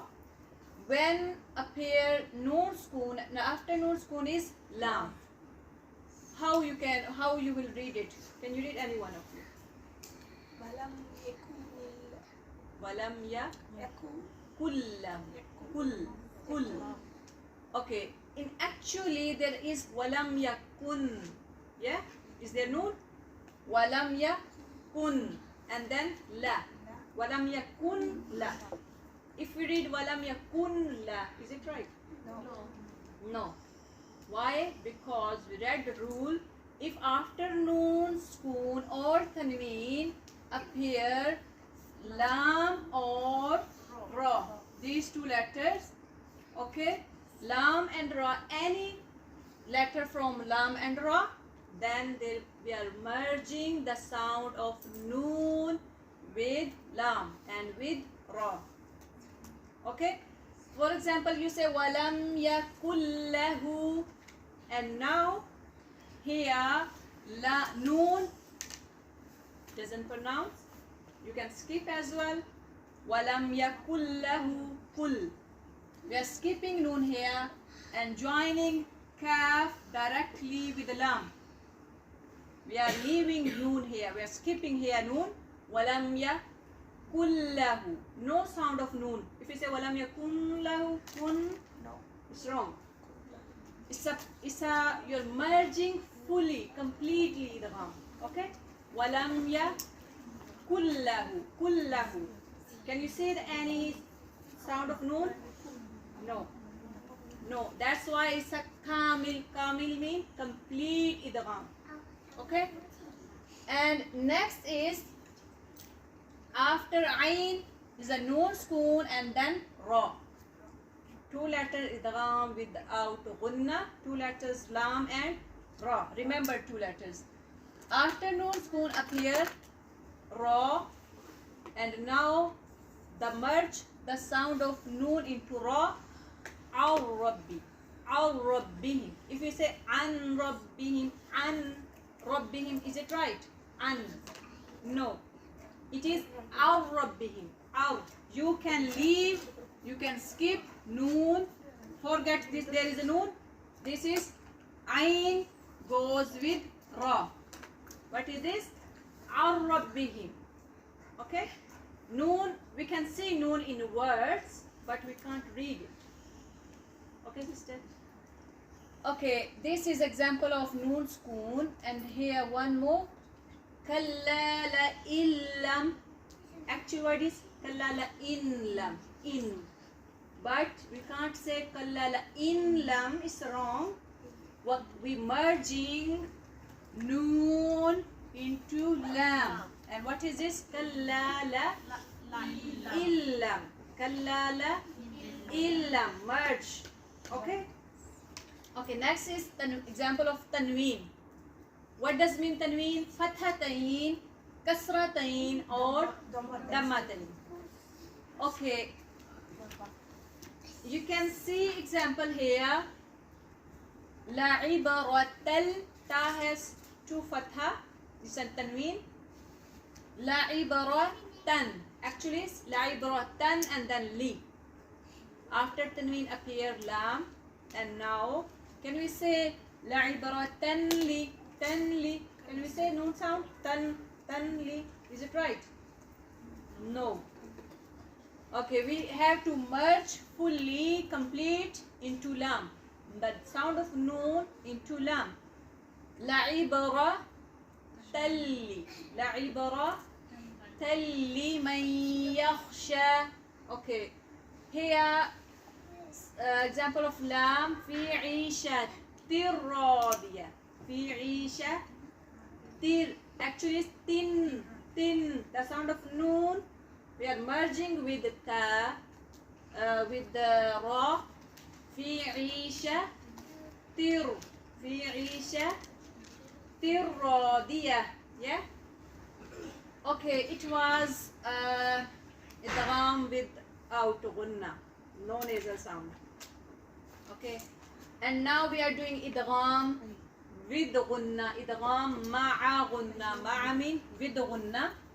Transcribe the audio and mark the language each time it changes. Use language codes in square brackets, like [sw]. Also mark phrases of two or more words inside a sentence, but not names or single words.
[en] When appear noon spoon, after noon spoon is lam. How you will read it? Can you read any one of you? [ar] ولم كُ. [en] Okay. In actually there is [ar] ولم يكن. [en] Yeah? Is there noon? [ar] ولم يكن. [en] And then la. [ar] ولم يكن ل. [en] If we read [ar] ولم يكن ل, [en] is it right? No. Why? Because we read the rule, if after noon, spoon or tanween appear lam or ra, these two letters, okay, lam and ra, any letter from lam and ra, then we are merging the sound of noon with lam and with ra. Okay? For example, you say [ar] ولم يكن له, [en] and now here noon doesn't pronounce. You can skip as well. [ar] ولم يكن له كُ. [en] We are skipping noon here and joining kaf directly with the lam. We are leaving noon here. We are skipping here noon. [ar] ولم يكن له. [en] No sound of noon. If you say [ar] ولم يكن له كن, [en] no, it's wrong. You're merging fully, completely the idgham. Okay? [ar] ولم يكن له. [en] Can you say any sound of noon? No. That's why it's a kamil. Kamil means complete idgham. Okay? And next is after ayn is a noon spoon and then ra. Two letters idgham without gunna, two letters lam and ra. Remember two letters. After noon spoon appear ra, and now the merge the sound of noon into ra. [ar] أو ربهم. [en] If you say [ar] عن ربهم, [en] is it right? An. No. It is [ar] أو ربهم. [en] Aw. You can leave, you can skip noon. Forget this, there is a noon. This is ayn goes with ra. What is this? [ar] أو ربهم. [en] Okay? Noon, we can see noon in words, but we can't read it. Okay, sister? Okay, this is example of noon spoon, and here one more. [ar] كلا لئن لم. [en] Actual word is [ar] كلا لئن لم. [en] In. But we can't say [ar] كلا لئن لم, [en] it's wrong. What we merging noon into lam. And what is this? [ar] كلا لئن لم. كلا لئن لم. [en] Merge. Okay? Okay, next is example of tanween. What does mean tanween? [ar] Fathatain, kasratain or dammatain. [en] Okay. You can see example here. [ar] لعبرة ل. [en] Ta has two fatha. This is tanween. [ar] لعبرة. [en] Actually, it's [ar] لعبرة [en] and then li. After tanween appear lam. And now, can we say [ar] لعبرة ل? [en] Tan li. Can we say noon sound? Tan li. Is it right? No. Okay, we have to merge fully, complete into lam. The sound of noon into lam. [ar] لعبرة ل. لعبرة لمن يخشى. [en] Okay. Here, example of lam. [ar] في عيشة راضية. في عيشة تر. [en] Actually, it's tin. Tin. The sound of noon. We are merging with the ta, with the ra. [ar] في عيشة تر. في عيشة تر راضية. [en] Yeah. Okay. It was idgham without gunna. No nasal sound. Okay. And now we are doing idgham with gunna. [ar] إدغام مع غنة. [en] Ma'a mean with gunna.